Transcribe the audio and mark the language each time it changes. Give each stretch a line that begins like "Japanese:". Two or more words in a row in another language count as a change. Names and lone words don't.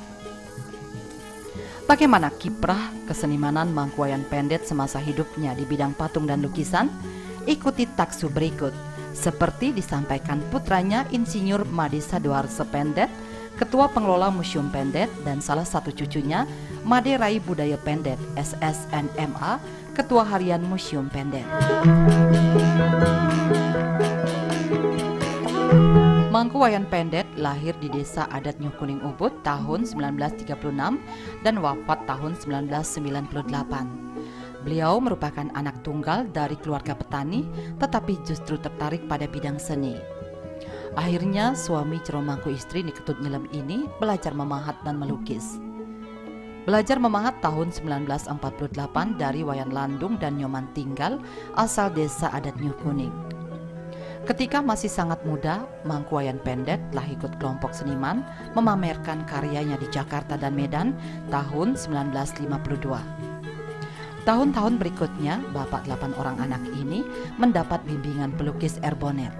Indonesian: Bagaimana kiprah kesenimanan Mangku Wayan Pendet semasa hidupnya di bidang patung dan lukisan? Ikuti taksu berikut, seperti disampaikan putranya Insinyur Made Sadoarso Pendet, Ketua Pengelola Museum Pendet, dan salah satu cucunya Made Rai Budaya Pendet SSNMA, Ketua Harian Museum Pendet. Mangku Wayan Pendet lahir di Desa Adat Nyuh Kuning Ubud tahun 1936 dan wafat tahun 1998. Beliau merupakan anak tunggal dari keluarga petani, tetapi justru tertarik pada bidang seni. Akhirnya suami ceromangku istri di Ketut Nyilem ini belajar memahat dan melukis. Belajar memahat tahun 1948 dari Wayan Landung dan Nyoman Tinggal asal Desa Adat Nyuh Kuning. Ketika masih sangat muda, Mangku Wayan Pendet telah ikut kelompok seniman memamerkan karyanya di Jakarta dan Medan tahun 1952. Tahun-tahun berikutnya, bapak 8 orang anak ini mendapat bimbingan pelukis Erbonet.